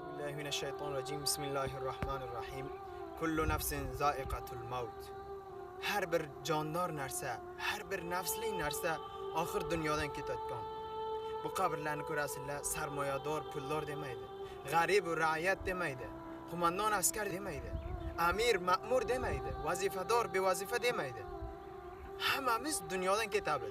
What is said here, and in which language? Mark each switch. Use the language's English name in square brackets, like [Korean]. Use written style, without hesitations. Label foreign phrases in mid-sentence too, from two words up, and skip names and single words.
[Arabic] بالله من الشيطان الرجيم بسم الله الرحمن الرحیم كل نفس ذائقة الموت. [Uzbek] Her bir jondor narsa, her bir nafsli narsa oxir dunyodan ketayotgan. Bu qabrlarni ko'rasizlar, sarmoyador, puldor demaydi. G'arib va ra'iyat demaydi. Qo'mondon askar demaydi. Amir, ma'mur demaydi. Vazifador, bevazifa demaydi. Hammamiz dunyodan ketamiz.